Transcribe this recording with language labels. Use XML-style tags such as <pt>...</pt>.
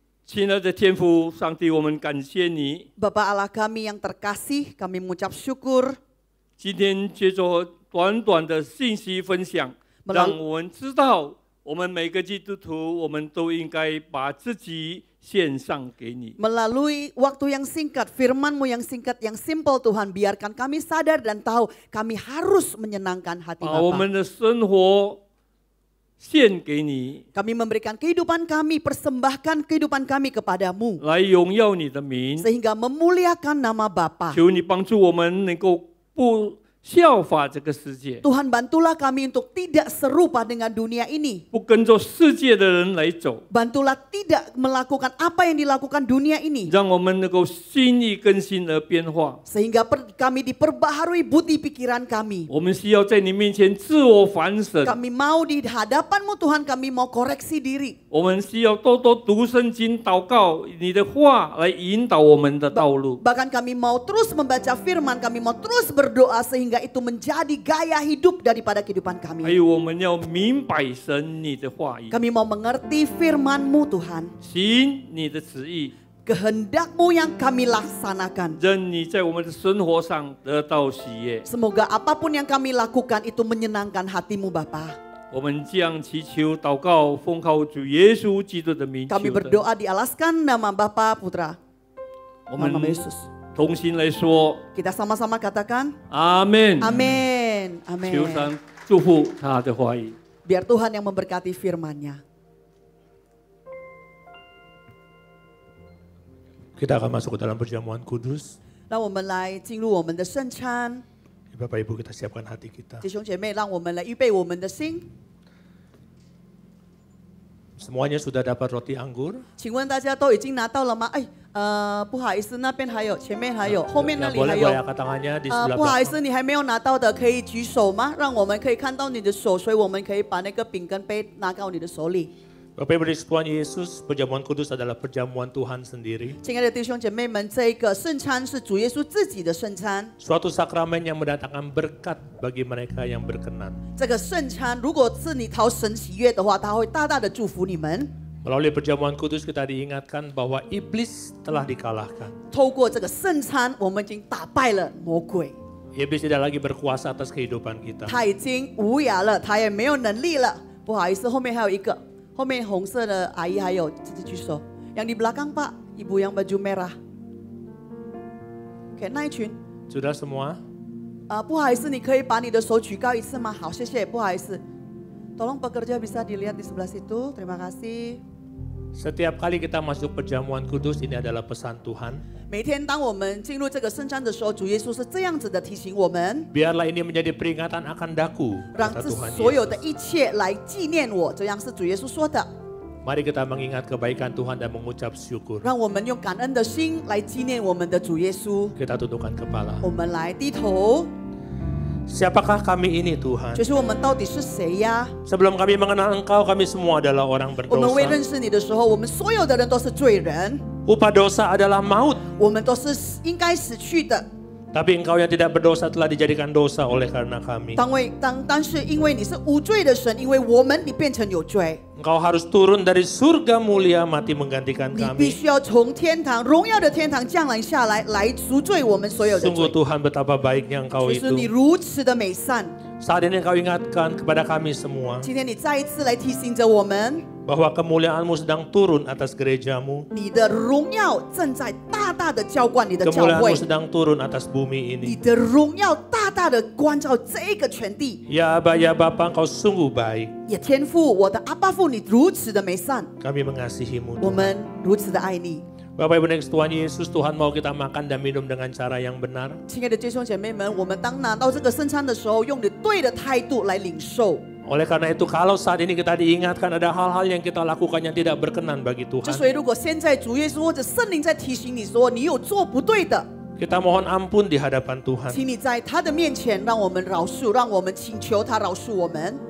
<zh>亲爱的天父上帝，我们感谢你。</zh> <id>Bapa Allah kami yang terkasih, kami mengucap syukur.</id> <zh>今天借着短短的信息分享，让我们知道，我们每个基督徒，我们都应该把自己献上给你。</zh> <id>Melalui waktu yang singkat, firman-Mu yang singkat, yang simple Tuhan, biarkan kami sadar dan tahu kami harus menyenangkan hati</id> <zh>把我</zh> <id>Bapa.</id> <zh>们的生活献给你，</zh> <id>Kami memberikan kehidupan kami, persembahkan kehidupan kami kepadamu.</id> <zh>来荣耀你的名。</zh> <id>Sehingga memuliakan nama Bapa.</id> <zh>求你帮助我们能够不效法这个世界，</zh> <id>Tuhan bantulah kami untuk tidak serupa dengan dunia ini.</id> <zh>不跟着世界的人来走，</zh> <id>Bantulah tidak melakukan apa yang dilakukan dunia ini.</id> <zh>让我们能够心意更新而变化。</zh> <id>Sehingga kami diperbaharui budi pikiran kami.</id> <zh>我们需要在你面前自我反省，</zh> <id>Kami mau di hadapan-Mu Tuhan, kami mau koreksi diri.</id> <zh>我们需要多多读圣经、祷告，你的话来引导我们的道路。</zh> <id>Bahkan kami mau terus membaca firman, kami mau terus berdoa sehingga itu menjadi gaya hidup daripada kehidupan</id> <zh>还</zh> <id>kami.</id> <zh>有，我们要明白神你的话语，</zh> <id>Kami mau mengerti firman-Mu Tuhan.</id> <zh>行你的旨意，</zh> <id>Kehendak-Mu yang kami laksanakan.</id> <zh>让你在我们的生活上得到喜悦。</zh> <id>Semoga apapun yang kami lakukan itu menyenangkan hati-Mu Bapa.</id> <zh>我们将祈求、祷告，奉靠主耶稣基督的名求</zh> <id>Kami</id> <zh>的。</zh> <id>berdoa dialaskan nama Bapa, Putra,</id> <zh>我们</zh> <id>nama Yesus.</id> <zh>同心来说</zh> <id>Kita sama-sama katakan,</id> <zh>阿门。</zh> <id>Amin,</id> <zh>求</zh> <id>Amin.</id> <zh>神祝福他的话语。</zh> <id>Biar Tuhan yang memberkati firman-Nya. Kita akan masuk ke dalam perjamuan kudus.</id> <zh>让我们来进入我们的圣餐，</zh> <id>Bapak Ibu, kita siapkan hati kita.</id> <zh>弟兄姐妹，让我们来预备我们的心。</zh> <id>Semuanya sudah dapat roti anggur.</id> <zh>请问大家都已经拿到了吗？哎，不好意思，那边还有，前面还有，后面那</zh> <id>Ya,</id> <zh>里还</zh> <id>boleh</id> <zh>有。</zh> <id>angkat tangannya di sebelah</id> <zh>不好意</zh> <id>belakang.</id> <zh>思，你还没有拿到的可以举手吗？让我们可以看到你的手，所以我们可以把那个饼跟杯拿到你的手里。</zh> <id>Bapak Ibu di Tuhan Yesus, perjamuan kudus adalah perjamuan Tuhan sendiri.</id> <zh>亲爱的弟兄姐妹们，这一个圣餐是主耶稣自己的圣餐。</zh> <id>Suatu sakramen yang mendatangkan berkat bagi mereka yang berkenan.</id> <zh>这个圣餐，如果是你讨神喜悦的话，他会大大的祝福你们。</zh> <id>Melalui perjamuan kudus kita diingatkan bahwa iblis telah dikalahkan.</id> <zh>透过这个圣餐，我们已经打败了魔鬼，</zh> <id>Iblis tidak lagi berkuasa atas kehidupan kita.</id> <zh>他已经无涯了，他也没有能力了。不好意思，后面还有一个，后面红色的阿姨还有，自己举手。</zh> <id>yang di belakang Pak, ibu yang baju merah.</id> <zh>Oke, 那一群。</zh> <id>Sudah semua?</id> <zh>不好意思，你可以把你的手举高一次吗？好，谢谢，不好意思。</zh> <id>Tolong pekerja bisa dilihat di sebelah situ, terima kasih. Setiap kali kita masuk perjamuan kudus, ini adalah pesan Tuhan.</id> <zh>每天当我们进入这个圣餐的时候，主耶稣是这样子的提醒我们，</zh> <id>Biarlah ini menjadi peringatan akan daku,</id> <zh>让</zh> <id>kata</id> <zh>这</zh> <id>Tuhan</id> <zh>所有的</zh> <id>Yesus.</id> <zh>一切来纪念我，这样是主耶稣说的。</zh> <id>Mari kita mengingat kebaikan Tuhan dan mengucap syukur.</id> <zh>让我们用感恩的心来纪念我们的主耶稣。</zh> <id>Kita tundukkan kepala.</id> <zh>我们来低头，</zh> <id>Siapakah kami ini Tuhan?</id> <zh>就是我们到底是谁呀？</zh> <id>Sebelum kami mengenal Engkau, kami semua adalah orang</id> <zh>我们未</zh> <id>berdosa.</id> <zh>认识你的时候，我们所有的人都是罪人，</zh> <id>Upah dosa adalah maut.</id> <zh>我们都是应该死去的。</zh> <id>Tapi Engkau yang tidak berdosa telah dijadikan dosa oleh karena kami.</id> <zh>但是因为你是无罪的神，因为我们你变成有罪，</zh> <id>Engkau harus turun dari surga mulia mati menggantikan</id> <zh>你必须要从天堂荣耀的天堂降临下来，来赎罪我们所有的</zh> <id>Sungguh</id> <zh>罪。</zh> <id>Tuhan betapa baiknya Engkau</id> <zh>就是你</zh> <id>itu.</id> <zh>如此的美善，</zh> <id>Saat ini Engkau ingatkan kepada kami semua</id> <zh>今天你再一次来提醒着我们，</zh> <id>bahwa kemuliaan-Mu sedang turun atas gereja-Mu.</id> <zh>你的荣耀正在大大的浇灌你的教</zh> <id>Kemuliaan-Mu</id> <zh>会，</zh> <id>sedang turun atas bumi</id> <zh>你</zh> <id>ini.</id> <zh>的荣耀大大的关照这个全地。</zh> <id>Ya Aba, ya Bapa, Engkau sungguh baik.</id> <zh>也天父，我的阿爸父，你如此的美善，</zh> <id>Kami mengasihi-Mu</id> <zh>我</zh> <id>Tuhan.</id> <zh>们如此的爱你。</zh> <id>Bapak Ibu next Tuhan Yesus, Tuhan mau kita makan dan minum dengan cara yang benar.</id> <zh>亲爱的弟兄姐妹们，我们当拿到这个圣餐的时候，用你对的态度来领受。</zh> <id>Oleh karena itu kalau saat ini kita diingatkan ada hal-hal yang kita lakukan yang tidak berkenan bagi</id> <zh>之</zh> <id>Tuhan.</id> <zh>所以如果现在主耶稣或者圣灵在提醒你说你有做不对的，</zh> <id>Kita mohon ampun di hadapan Tuhan.</id> <zh>请你在他的面前让我们饶恕，让我们请求他饶恕我们。</zh>